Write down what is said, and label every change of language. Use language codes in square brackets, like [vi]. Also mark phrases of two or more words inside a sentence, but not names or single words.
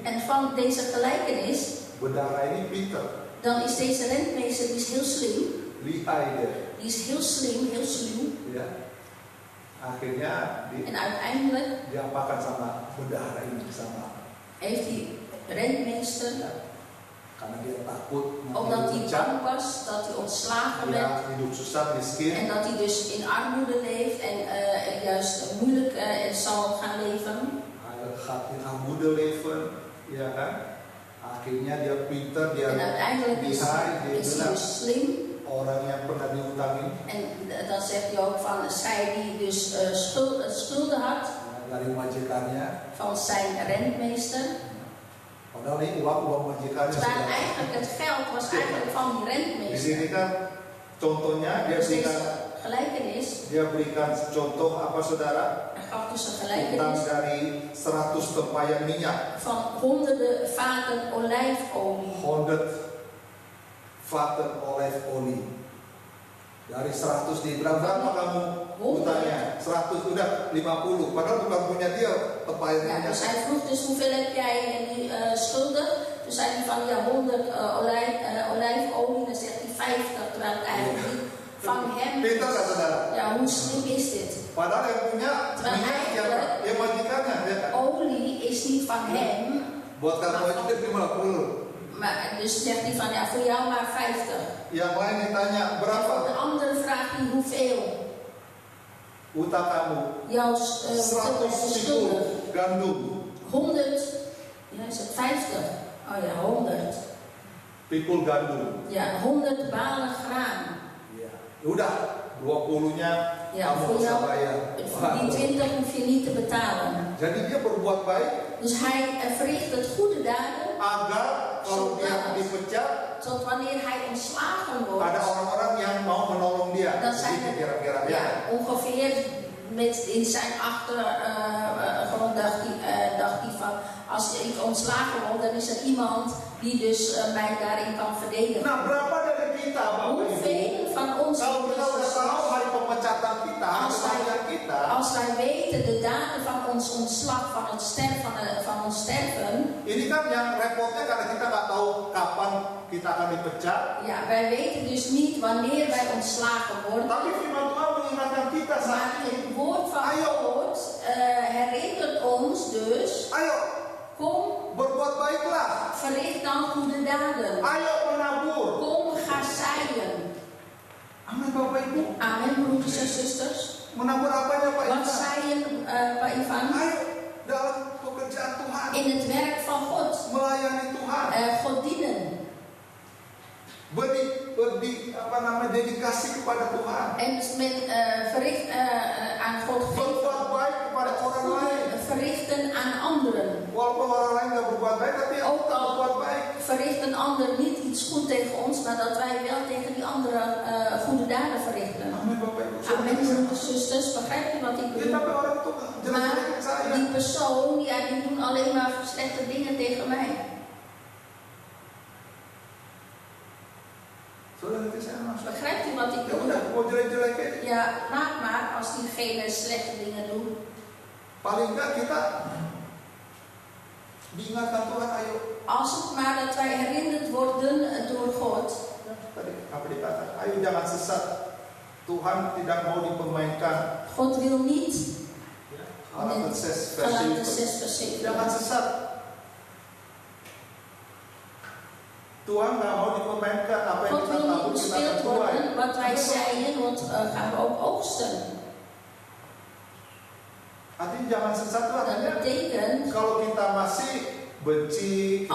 [nl] En van deze gelijkenis, [id] bendara ini pinter, [nl] dan is deze rentmeester, die is heel slim. [id] lihai deh. [nl] Die is heel slim, heel sluw. [id] Ya, akhirnya [nl] En uiteindelijk [id] diapakan sama bendahara ini, sama [nl] heeft die rentmeester, [id] karena dia takut [nl] omdat hij [id] dipecat, [nl] bang was dat hij ontslagen werd. [id] dia hidup susah miskin, [nl] En dat hij dus in armoede leeft en juist moeilijk zal gaan leven. hij gaat in armoede leven, [id] ya kan? Akhirnya dia pinter, dia [nl] En uiteindelijk is [id] lihai, dia [nl] hij [id] bilang [nl] dus slim. [id] orang yang pernah dihutangin [nl] En dan zegt hij ook van zij die dus schulden had [id] dari majikannya, [nl] van zijn rentmeester. [id] padahal ini uang majikannya [nl] Terwijl [id] sudah. [nl] eigenlijk het geld was eigenlijk van die [id] Di [nl] rentmeester. [id] sini kan contohnya dia [nl] Dus deze [id] berikan, [nl] gelijkenis, [id] berikan contoh apa saudara? [nl] hij gaf dus een [id] Utang [nl] gelijkenis [id] dari 100 tempayan minyak, [nl] van honderden vaten olijfolie. 100 vaten olijfolie. [id] Dari 100 di berapa kamu utangnya? 100 udah 50, padahal bukan punya dia tempayan [nl] Ja, [id] minyak. [nl] dus hij vroeg dus hoeveel heb jij in die schulden? Toen zei hij van ja 100 olijfolie, dan zegt hij 50, terwijl het eigenlijk niet van hem [id] Pintar kan [nl] is. [id] saudara? [nl] Ja, hoe slim is dit? [id] Padahal yang punya minyak siapa? Ya majikannya, ya kan? [nl] Olie is niet van hem, [id] Buat kamu aja 50. [nl] maar dus zegt hij van ja voor jou maar 50. [id] Yang lain ditanya [nl] En voor [id] berapa [nl] de andere vraagt hij hoeveel? [id] utang kamu? [nl] Jouw [id] 100 [nl] schulden. [id] pikul gandum. [nl] 100, ja is het 50? Oh ja, 100. [id] Pikul gandum. [nl] Ja, 100 balen graan. [id] Ya. Udah 20-nya [nl] Ja, [id] kamu [nl] voor [id] bisa [nl] jou, [id] bayar. [nl] voor die 20 hoef je niet te betalen. [id] Jadi dia berbuat baik [nl] Dus hij verricht het goede daden, [id] agar kalau dia dipecat [nl] tot wanneer hij ontslagen wordt. [id] ada orang-orang yang mau menolong dia. [nl] Dan zijn [id] Begitu [nl] er [id] kira-kira ya. [nl] ja, ongeveer in zijn achtergrond dacht hij van, als ik ontslagen word, dan is er iemand die dus mij daarin kan verdedigen. [id] Nah, berapa dari kita, Bapak Ibu, [nl] Hoeveel van ons, [id] kalau kita udah tahu hari pemecatan kita, kematian kita, [nl] als wij weten de datum van ons ontslag, van ons sterven, [id] ini kan yang repotnya karena kita nggak tahu kapan kita akan dipecat. [nl] ja, wij weten dus niet wanneer wij ontslagen worden. [id] Tapi firman Tuhan mengingatkan kita [nl] Maar [id] saat ini. [nl] het woord van God herinnert ons dus, [id] Ayo, [nl] kom, [id] berbuat baiklah. [nl] verricht dan goede daden. [id] Ayo menabur. [nl] Kom, ga zaaien. [id] Amin, Bapak Ibu. [nl] Amen, broeders en zusters. [id] Menabur apanya, Pak [nl] Wat [id] Ivan? [nl] zaaien, [id] Pak Ivan? Ayo dalam pekerjaan Tuhan, [nl] In het werk van God. [id] melayani Tuhan, [nl] God dienen. [id] dedikasi kepada Tuhan, [nl] En met verricht aan God [id] berbuat [nl] geven. [id] baik kepada orang lain. [nl] Verrichten aan anderen. [id] Walaupun orang lain nggak berbuat baik, tapi [nl] Ook [id] kita [nl] al [id] berbuat baik. [nl] verricht een ander niet iets goed tegen ons, maar dat wij wel tegen die anderen goede daden verrichten. [id] Amin, Bapak Ibu. [nl] Amen, broeders en zusters. Begrijpt u wat ik [id] Ya, [nl] bedoel? [id] tapi orang itu [nl] Maar [id] jelek-jelekin saya. [nl] die persoon, ja, die doen alleen maar slechte dingen tegen mij. [id] Saudara nanti saya masuk. [nl] Begrijpt u wat ik [id] Ya udah, [nl] bedoel? [id] mau jelek-jelekin. [nl] Ja, laat maar als diegene slechte dingen doet. [id] Paling enggak kita diingatkan Tuhan, ayo. [nl] Als het maar dat wij herinnerd worden door God. [id] Tadi apa dikatakan? Ayo jangan sesat. Tuhan tidak mau dipermainkan. [nl] God wil niet. Galaten 6 vers Galaten 7. 6 vers 7. [id] Jangan sesat. Tuhan nggak mau dipermainkan. Apa yang [nl] God [id] kita [nl] wil [id] tahu [nl] niet [id] kita [nl] bespeeld [id] akan tuai. [nl] worden. Wat wij zaaien, want gaan we ook oogsten. [id] Artinya jangan sesat itu [nl] Dat [id] artinya [nl] betekent, [id] kalau kita masih benci, kita